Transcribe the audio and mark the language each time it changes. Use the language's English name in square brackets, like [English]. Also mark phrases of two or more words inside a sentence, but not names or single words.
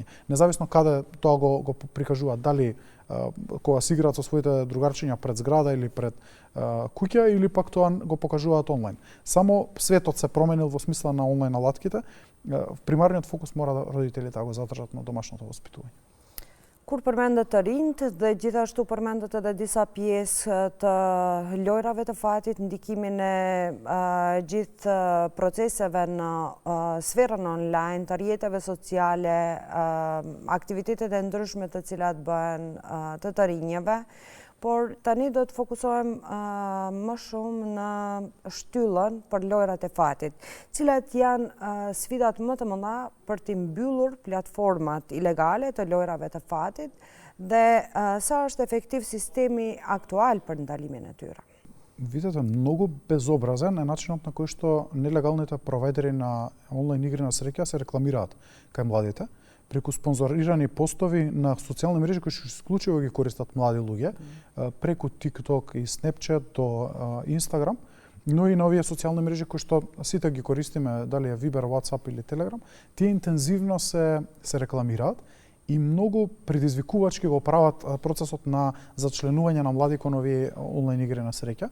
[Macedonian] Независно каде тоа го прикажуваат, дали кога се играат со своите другарчиња пред зграда или пред куќа, или пак тоа го покажуваат онлайн. Само светот се променил во смисла на онлайн алатките. Примарниот фокус мора родителите да го задржат на домашното воспитување. [Albanian] Kur përmendet të rinjt dhe gjithashtu përmendet edhe disa pjesë të lojrave të fatit, ndikimin e gjithë proceseve në sferën online, të rrjeteve sociale, aktivitetet e ndryshme të cilat bëhen të rinjeve, por tani do të fokusohem më shumë në shtyllën për lojrat e fatit, cilat janë sfidat më të mëdha për të mbyllur platformat ilegale të lojrave të fatit dhe sa është efektiv sistemi aktual për ndalimin e tyre. [Macedonian] Видете, многу безобразен е начинот на кој што нелегалните провайдери на онлайн игри на среќа се рекламираат кај младите, преку спонзорирани постови на социјални мрежи кои што исклучиво ги користат млади луѓе, преку TikTok и Snapchat до Instagram, но и на овие социјални мрежи кои што сите ги користиме, дали е Viber, WhatsApp или Telegram, тие интензивно се рекламираат и многу предизвикувачки го прават процесот на зачленување на млади кон овие онлайн игри на среќа.